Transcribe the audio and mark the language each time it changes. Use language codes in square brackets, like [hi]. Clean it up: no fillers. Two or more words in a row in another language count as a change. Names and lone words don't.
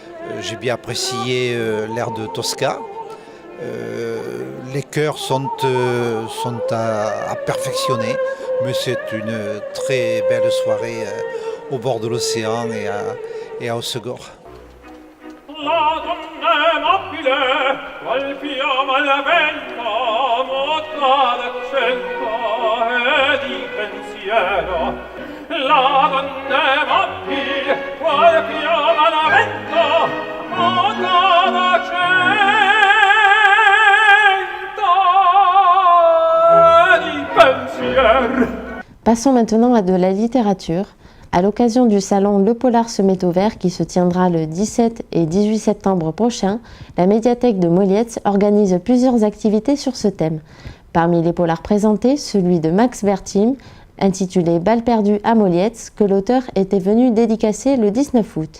[fr] J'ai bien apprécié l'air de Tosca. Les chœurs sont à perfectionner, mais c'est une très belle soirée au bord de l'océan et à Osgore. [it] La donna mobile, qual fiamma al vento, motta d'accento e di pensiero. La donna mobile, qual fiamma al vento, motta d'accento e di pensiero. [fr] Passons maintenant à de la littérature. À l'occasion du salon Le Polar se met au vert qui se tiendra le 17 et 18 septembre prochain, la médiathèque de Molietz organise plusieurs activités sur ce thème. Parmi les polars présentés, celui de Max Berthim, intitulé Balle perdue à Molietz, que l'auteur était venu dédicacer le 19 août.